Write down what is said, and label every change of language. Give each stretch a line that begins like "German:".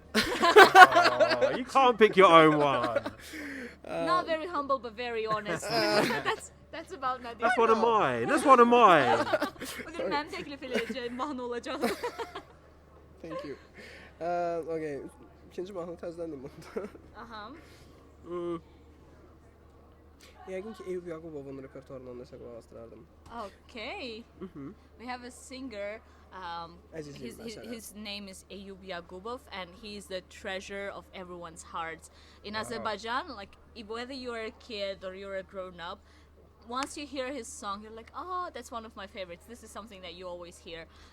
English: Oh, you can't pick your own one. Not very humble but very honest. That's about Nadir. That's one of mine. That's one of mine.
Azerbaijani: Bugün mənim təklif edəcəyim mahnı olacaq.
English: Thank you.
Azerbaijani: Okay, ikinci mahnı təzələndim bunda. Aha. Yəqin ki, Eyüp Yaqubovun repertuarından nəsə qulaq asdırardım.
English: Okay. We have a singer
Azerbaijani: Azizim mesela.
English: His name is Eyüp Yagubov, and he's the treasure of everyone's hearts in Azerbaijan. Like whether you're a kid or you're a grown up, once you hear his song, you're like, oh, that's one of my favorites. This is something that you always hear.